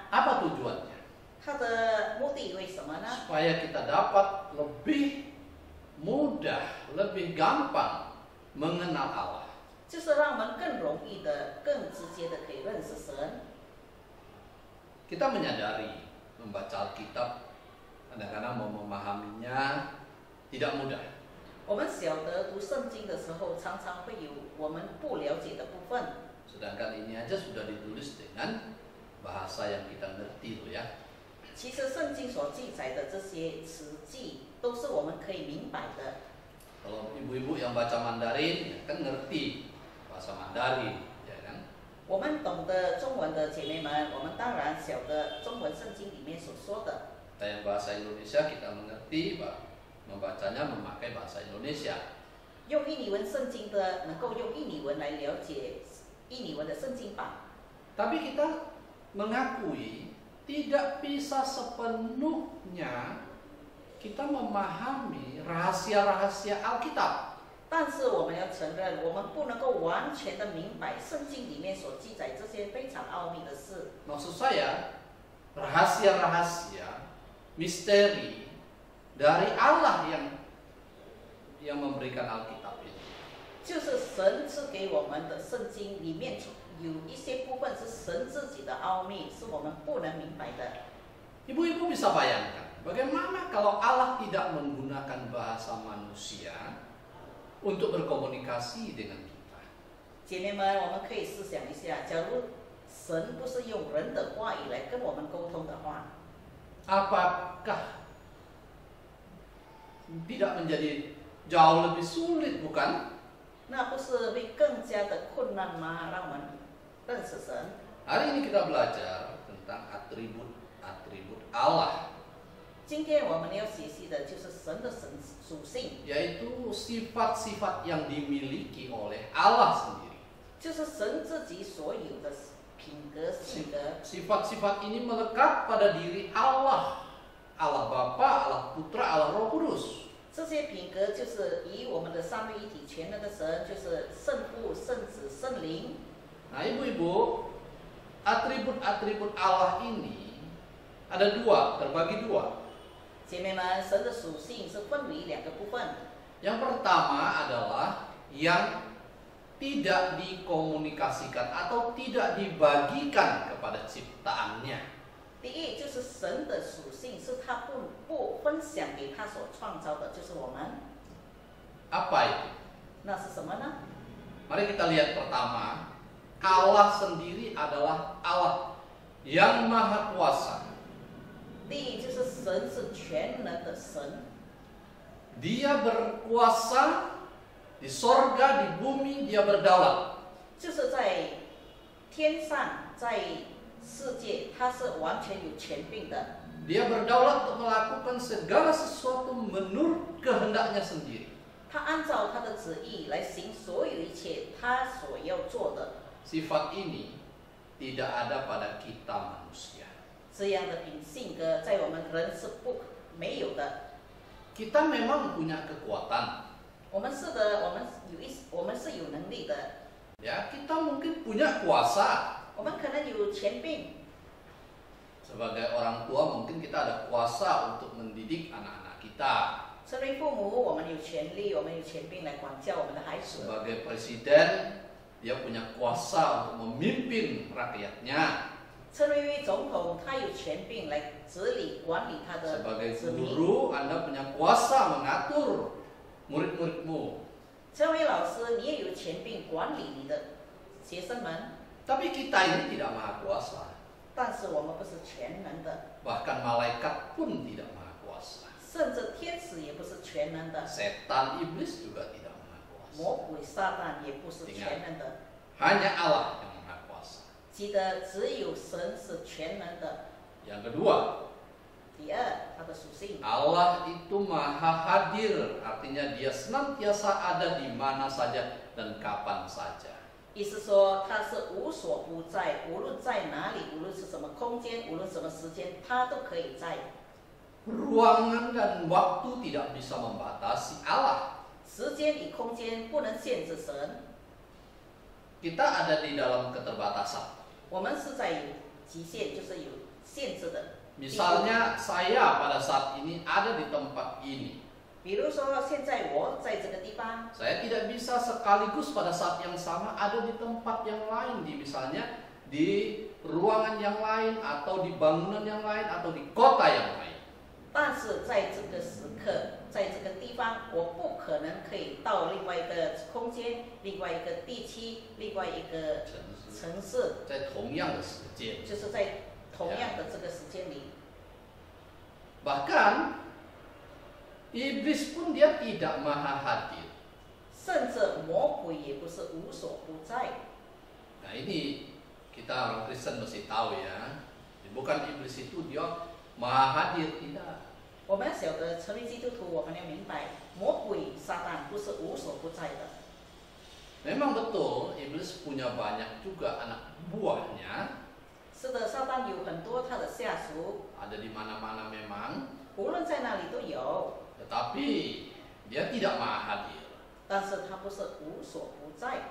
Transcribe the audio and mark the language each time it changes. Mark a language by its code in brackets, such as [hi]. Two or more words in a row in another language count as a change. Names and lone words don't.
[id] Apa tujuannya? [zh] 他的目的为什么呢？ [id] Supaya kita dapat lebih mudah, lebih gampang mengenal Allah. [zh] 就是让我们更容易的、更直接的可以认识神。 [id] Kita menyadari membaca Alkitab kadang-kadang mau memahaminya tidak mudah. [zh] 我们晓得读圣经的时候，常常会有我们不了解的部分。 [id] Sedangkan ini aja sudah ditulis dengan bahasa yang kita ngerti loh, ya. [zh] 其实圣经所记载的这些词句，都是我们可以明白的。 [id] Kalau ibu-ibu yang baca Mandarin, ya kan ngerti bahasa Mandarin, ya kan? [zh] 我们懂得中文的姐妹们，我们当然晓得中文圣经里面所说的。 [id] Kita yang bahasa Indonesia kita mengerti, membacanya memakai bahasa Indonesia. [zh] 用印尼文圣经的，能够用印尼文来了解印尼文的圣经版。 [id] Tapi kita mengakui tidak bisa sepenuhnya kita memahami rahasia-rahasia Alkitab. [zh] 但是我们要承认，我们不能够完全的明白圣经里面所记载这些非常奥秘的事。 [id] Maksud saya, rahasia-rahasia, misteri dari Allah yang memberikan Alkitab ini. [zh] 就是神赐给我们的圣经里面有一些部分是神自己的奥秘，是我们不能明白的。 [id] Ibu-ibu bisa bayangkan, bagaimana kalau Allah tidak menggunakan bahasa manusia untuk berkomunikasi dengan kita? [zh] 姐妹们，我们可以思想一下，假如神不是用人的话语来跟我们沟通的话， [id] Apakah tidak menjadi jauh lebih sulit, bukan? [zh] 那不是会更加的困难吗？让我们认识神。 [id] Hari ini kita belajar tentang atribut Allah, [zh] 今天我们要学习的就是神的属性， [id] yaitu sifat-sifat yang dimiliki oleh Allah sendiri. [zh] 就是神自己所有的品格、性格。 [id] Sifat-sifat ini melekat pada diri Allah, Allah Bapa, Allah Putra, Allah Roh Kudus. [zh] 这些品格就是以我们的三位一体全能的神，就是圣父、圣子、圣灵。 [id] Nah, ibu-ibu, atribut-atribut Allah ini ada dua, terbagi dua. [zh] 姐妹们，神的属性是分为两个部分。 [id] Yang pertama adalah yang tidak dikomunikasikan atau tidak dibagikan kepada ciptaannya. [zh] 第一就是神的属性是他不分享给他所创造的，就是我们。 [id] Apa itu? [zh] 那是什么呢？ [id] Mari kita lihat pertama, Allah sendiri adalah Allah yang maha kuasa. [zh] 第一就是神是全能的神， [id] Dia berkuasa di sorga, di bumi, dia berdaulat. [zh] 就是在天上，在世界，他是完全有权柄的。 [id] Dia berdaulat untuk melakukan segala sesuatu menurut kehendaknya sendiri. [zh] 他按照他的旨意来行所有一切他所要做的。 [id] Sifat ini tidak ada pada kita manusia. [zh] 这样的性格在我们人是没有的。 [id] Kita memang punya kekuatan. [zh] 我们是的，我们是有能力的。 [id] Ya, kita mungkin punya kuasa. [zh] 我们可能有权柄。 [id] Sebagai orang tua mungkin kita ada kuasa untuk mendidik anak-anak kita. [zh] 身为父母，我们有权利，我们有权柄来管教我们的孩子。 [id] Sebagai presiden, dia punya kuasa untuk memimpin rakyatnya. [zh] 身为总统，他有权柄来治理管理他的 [id] Sebagai [zh] 子民。 [id] guru, Anda punya kuasa mengatur murid-muridmu. [zh] 身为老师，你也有权柄管理你的学生们。 [id] Tapi kita ini tidak maha kuasa. [zh] 但是我们不是全能的， [id] Bahkan malaikat pun tidak maha kuasa. [zh] 甚至天使也不是全能的， [id] Setan iblis juga tidak maha kuasa. [zh] 魔鬼撒旦也不是全能的。 [id] Hanya Allah yang maha kuasa. [zh] 记得只有神是全能的。 [id] Yang kedua, [zh] 第二，他的属性， [id] Allah itu maha hadir, artinya dia senantiasa ada di mana saja dan kapan saja. [zh] 意思说他是无所不在，无论在哪里，无论是什么空间，无论什么时间，他都可以在。 [id] Ruangan dan waktu tidak bisa membatasi Allah. [zh] 时间与空间不能限制神， [id] Kita ada di dalam keterbatasan. [zh] 我们是在有极限，就是有限制的。 [id] Misalnya saya pada saat ini ada di tempat ini. [zh] 比如说，现在我在这个地方， [id] Saya tidak bisa sekaligus pada saat yang sama ada di tempat yang lain, misalnya di ruangan yang lain atau di bangunan yang lain atau di kota yang lain. [zh] 但是在这个时刻，在这个地方，我不可能可以到另外一个空间、另外一个地区、另外一个城市，在同样的时间，就是在同样的这个时间里。 [id] Bahkan iblis pun dia tidak maha hadir. [zh] 甚至魔鬼也不是无所不在。 [id] Nah ini kita orang Kristen mesti tahu ya. Bukan iblis itu dia maha hadir, tidak. [zh] 我们要晓得，成为基督徒，我们要明白，魔鬼撒旦不是无所不在的。 [id] Memang betul iblis punya banyak juga anak buahnya. [zh] 是的，撒旦有很多他的下属， [id] Ada di mana-mana memang. [zh] 无论在哪里都有， [id] Tetapi dia tidak maha hadir. [zh] 但是他不是无所不在。